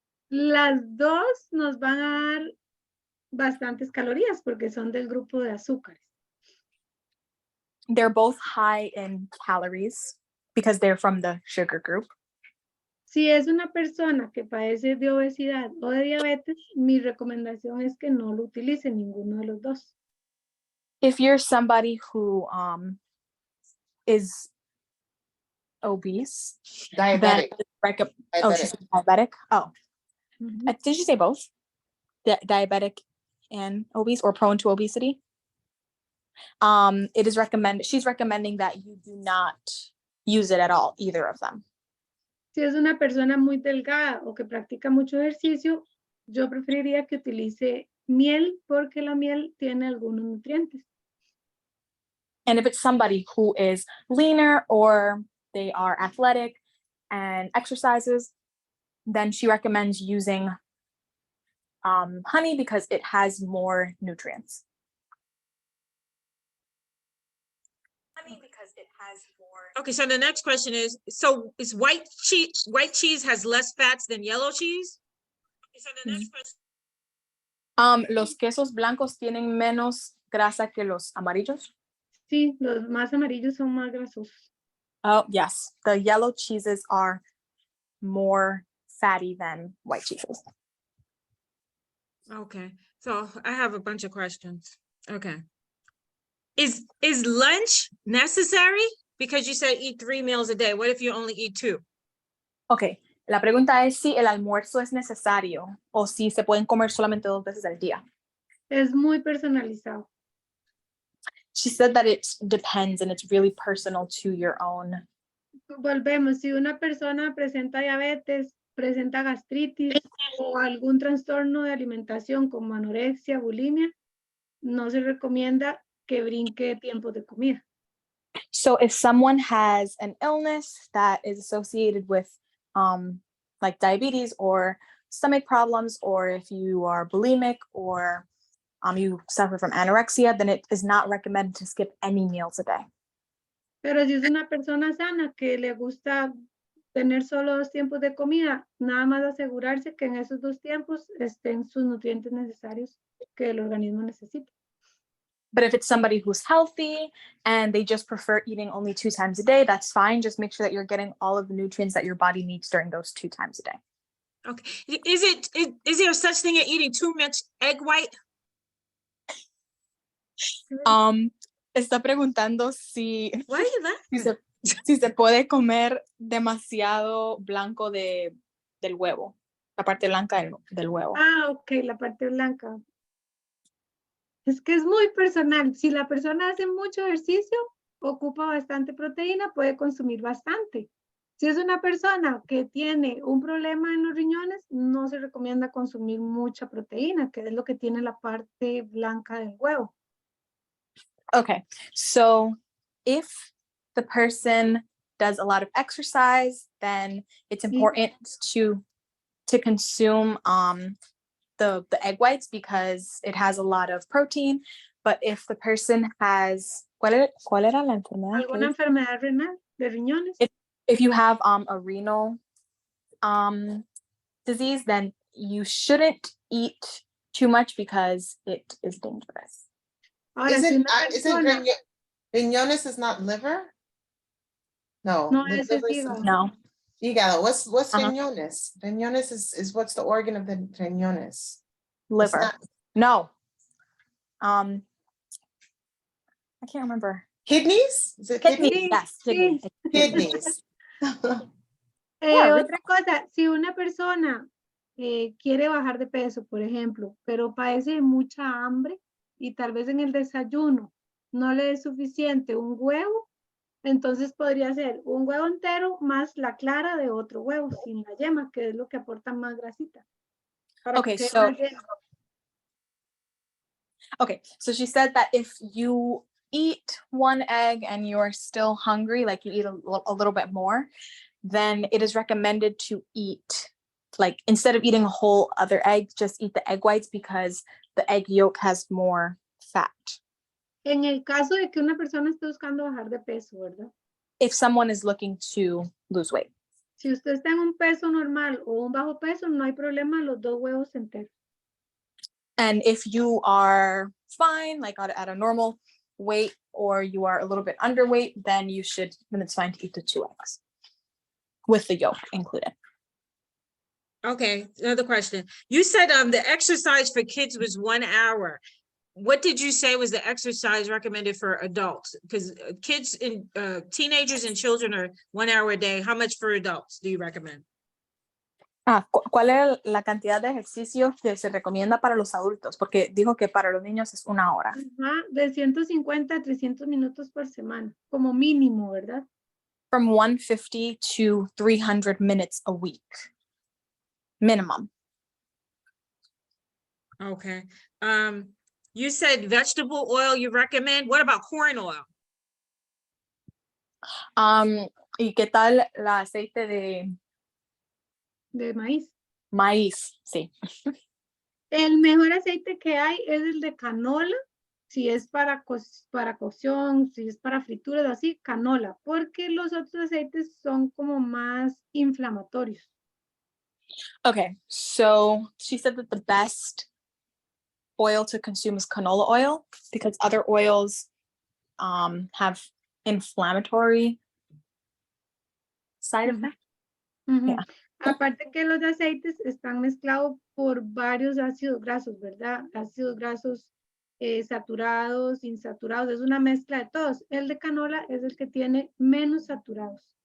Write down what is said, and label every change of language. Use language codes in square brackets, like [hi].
[es] Las dos nos van a dar bastantes calorías porque son del grupo de azúcares. [en] They're both high in calories because they're from the sugar group. [es] Si es una persona que padece de obesidad o de diabetes, mi recomendación es que no lo utilice ninguno de los dos. [en] If you're somebody who is obese, then Diabetic. oh, she's diabetic. Oh, Ujú. did you say both? Diabetic and obese, or prone to obesity? It is recommended. She's recommending that you do not use it at all, either of them. [es] Si es una persona muy delgada o que practica mucho ejercicio, yo preferiría que utilice miel porque la miel tiene algunos nutrientes. [en] And if it's somebody who is leaner or they are athletic and exercises, then she recommends using honey because it has more nutrients. Honey because it has more. Okay, so the next question is, so is white cheese has less fats than yellow cheese? Okay, so the next question. [es] Los quesos blancos tienen menos grasa que los amarillos. Sí, los más amarillos son más grasosos. [en] Oh, yes. The yellow cheeses are more fatty than white cheeses. Okay, so I have a bunch of questions. Okay. Is lunch necessary? Because you said eat 3 meals a day. What if you only eat 2? [es] Okay, la pregunta es si el almuerzo es necesario o si se pueden comer solamente 2 veces al día. Es muy personalizado. [en] She said that it depends and it's really personal to your own. [es] Volvemos, si una persona presenta diabetes, presenta gastritis o algún trastorno de alimentación como anorexia, bulimia, no se recomienda que brinque tiempos de comida. [en] So if someone has an illness that is associated with like diabetes or stomach problems, or if you are bulimic or you suffer from anorexia, then it is not recommended to skip any meals a day. [es] Pero si es una persona sana que le gusta tener solo 2 tiempos de comida, nada más asegurarse que en esos 2 tiempos estén sus nutrientes necesarios que el organismo necesita. [en] But if it's somebody who's healthy and they just prefer eating only 2 times a day, that's fine. Just make sure that you're getting all of the nutrients that your body needs during those 2 times a day. Okay, is there such thing as eating too much egg white? [es] Está preguntando si, [en] Why are you laughing? [es] si se puede comer demasiado blanco del huevo, la parte blanca del huevo. Ah, ok, la parte blanca. Es que es muy personal. Si la persona hace mucho ejercicio, ocupa bastante proteína, puede consumir bastante. Si es una persona que tiene un problema en los riñones, no se recomienda consumir mucha proteína, que es lo que tiene la parte blanca del huevo. [en] Okay, so if the person does a lot of exercise, then it's important to consume the egg whites because it has a lot of protein. But if the person has, [es] ¿cuál era la enfermedad? ¿Alguna enfermedad renal de riñones? [en] If you have a renal disease, then you shouldn't eat too much because it is dangerous. [es] Ahora, si una persona, [en] riñones is not liver? No. [es] no, [en] the [es] ese es [en] liver is- [es] hígado. No. Hígado. [en] What's Uh-huh. [es] riñones? [en] Riñones is what's the organ of the riñones? Liver. not- No. I can't remember. Kidneys? Is it Kidney. kidneys? Yes, [es] Sí. [en] kidney. Kidneys. Yeah, [es] Otra cosa, si una persona quiere bajar de peso, por ejemplo, pero padece de mucha hambre y tal vez en el desayuno no le es suficiente un huevo, entonces podría ser un huevo entero más la clara de otro huevo sin la yema, que es lo que aporta más grasita. Para [en] Okay, [es] que quede [en] so- [es] más lleno. [en] Okay, so she said that if you eat 1 egg and you're still hungry, like you eat a little bit more, then it is recommended to eat, like instead of eating a whole other egg, just eat the egg whites because the egg yolk has more fat. [es] En el caso de que una persona esté buscando bajar de peso, ¿verdad? [en] if someone is looking to lose weight. [es] Si usted está en un peso normal o un bajo peso, no hay problema, los 2 huevos enteros. [en] And if you are fine, like at a normal weight, or you are a little bit underweight, then it's fine to eat the 2 eggs with the yolk included. Okay, another question. You said the exercise for kids was 1 hour. What did you say was the exercise recommended for adults? Because kids and teenagers and children are 1 hour a day. How much for adults do you recommend? [es] ¿Cuál es la cantidad de ejercicio que se recomienda para los adultos? Porque dijo que para los niños es 1 hora. Ajá, de 150 a 300 minutos por semana, como mínimo, ¿verdad? [en] From 150 to 300 minutes a week. Minimum. Okay. You said vegetable oil you recommend. What about corn oil? [es] ¿Y qué tal el aceite De maíz. maíz? Sí. El mejor aceite que hay es el de canola, si es para cocción, si es para frituras, así, canola, porque los otros aceites son como más inflamatorios. [en] Okay, so she said that the best oil to consume is canola oil because other oils have inflammatory side Ujú. effects. Ujú. Yeah. [es] Aparte que los aceites están mezclados por varios ácidos grasos, ¿verdad? Ácidos grasos saturados, insaturados, es una mezcla de todos. El de canola es el que tiene menos saturados.